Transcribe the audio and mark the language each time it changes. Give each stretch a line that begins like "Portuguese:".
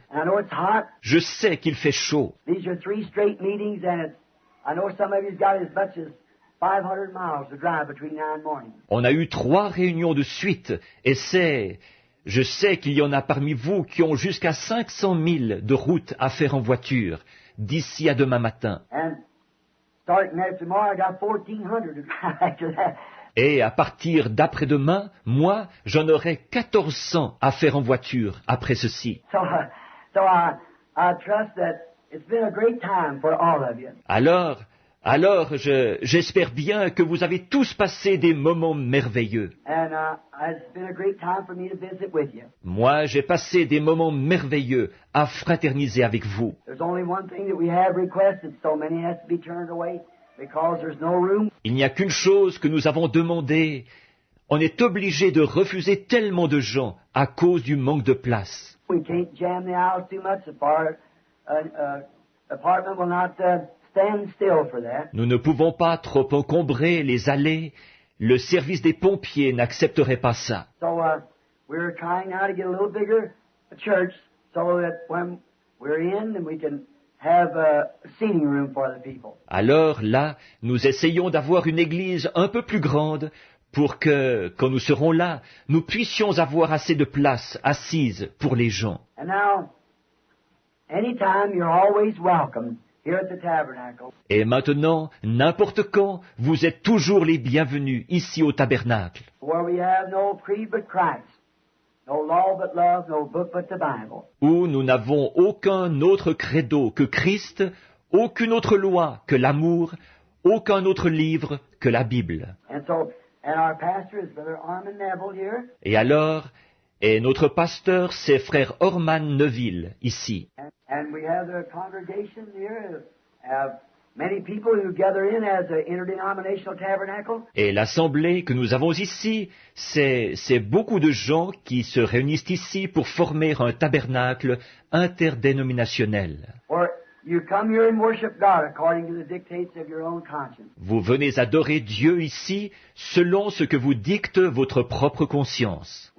English: I know it's hot.
French: Je sais qu'il fait chaud.
English: These are 3 straight meetings and I know some of you's got as much as 500 miles to drive between now and morning.
French: On a eu 3 réunions de suite et je sais qu'il y en a parmi vous qui ont jusqu'à 500 000 de route à faire en voiture d'ici à demain matin.
English: And starting after tomorrow, I got 1,400 to drive after that.
French: Et à partir d'après-demain, moi, j'en aurai 1400 à faire en voiture après ceci.
English: So I trust that it's been a great time for all of you.
French: Alors, j'espère bien que vous avez tous passé des moments merveilleux.
English: And it's been a great time for me to visit with you.
French: Moi, j'ai passé des moments merveilleux à fraterniser avec vous.
English: There's only one thing that we have requested, so many has to be turned away because there's no room.
French: Il n'y a qu'une chose que nous avons demandé. On est obligé de refuser tellement de gens à cause du manque de place.
English: We can't jam the aisles too much. The apartment will not stand still for that.
French: Nous ne pouvons pas trop encombrer les allées. Le service des pompiers n'accepterait pas ça.
English: So we're trying now to get a little bigger church so that when we're in, then we can have a seating room for the people.
French: Alors là, nous essayons d'avoir une église un peu plus grande pour que, quand nous serons là, nous puissions avoir assez de place assise pour les gens.
English: And now, anytime you're always welcome here at the tabernacle.
French: Et maintenant, n'importe quand, vous êtes toujours les bienvenus ici au tabernacle,
English: Where we have no creed but Christ, no law but love, no book but the Bible.
French: où nous n'avons aucun autre credo que Christ, aucune autre loi que l'amour, aucun autre livre que la Bible.
English: And so, And our pastor is Brother Armin Neville here.
French: Et alors, et notre pasteur, c'est frère Orman Neville, ici.
English: And we have the congregation here. Many people who gather in as an interdenominational tabernacle.
French: Et l'assemblée que nous avons ici, c'est beaucoup de gens qui se réunissent ici pour former un tabernacle interdénominationnel.
English: Or you come here and worship God according to the dictates of your own conscience.
French: Vous venez adorer Dieu ici selon ce que vous dicte votre propre conscience.